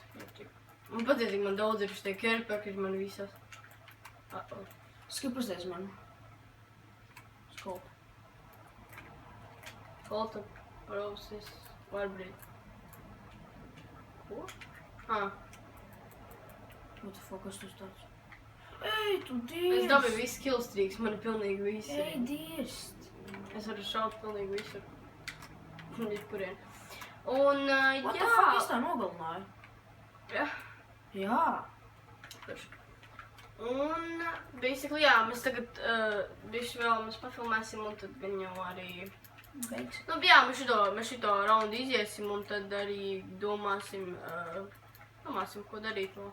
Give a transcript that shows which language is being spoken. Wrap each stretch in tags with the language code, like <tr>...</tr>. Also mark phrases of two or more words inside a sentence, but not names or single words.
<lv>Man patīk, man daudz ir šitie kerpekļi, man visas. Skip uzreiz man. Skop.</lv> <en>Photo process, Warbreed.</en> <lv>Ko?</lv> <en>What the fuck,</en> <lv>kas tas tāds? Ej, tu dirst! Es dabīju visu killstreaks, man ir pilnīgi visi. Ej, dirst! Es varu šaut pilnīgi visur. Jebkurien. Un,</lv> <en>What the fuck,</en> <lv>es tā nogalināju? Jā. Jā. Un, basically, jā, mēs tagad bišķi vēl mēs pafilmēsim un tad gan jau arī... Beigs. Nu, jā, mēs šito raundu iziesim un tad arī domāsim, ko darīt vēl.</lv>